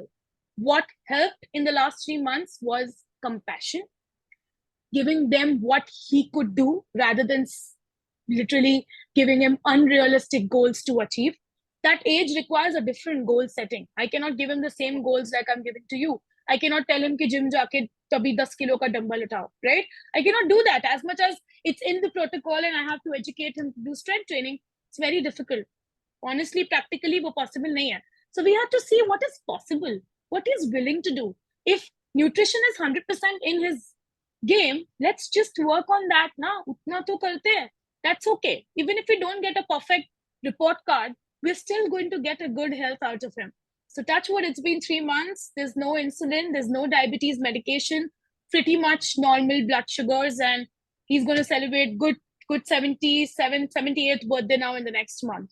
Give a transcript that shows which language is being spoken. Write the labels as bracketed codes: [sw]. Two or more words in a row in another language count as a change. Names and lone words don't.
[en] What helped in the last 3 months was compassion, giving them what he could do rather than literally giving him unrealistic goals to achieve. That age requires a different goal setting. I cannot give him the same goals like I'm giving to you. I cannot tell him [hi] कि जिम जाके तभी 10 किलो का डम्बल उठाओ, [en] right? I cannot do that. As much as it's in the protocol and I have to educate him to do strength training, it's very difficult. Honestly, practically, [hi] वो पॉसिबल नहीं है. [en] So we have to see what is possible, what he's willing to do. If nutrition is 100% in his game, let's just work on that now. [hi] उतना तो करते हैं. [en] That's okay. Even if we don't get a perfect report card, we're still going to get a good health out of him. So touch wood, it's been 3 months. There's no insulin, there's no diabetes medication, pretty much normal blood sugars, and he's going to celebrate good 78th birthday now in the next month.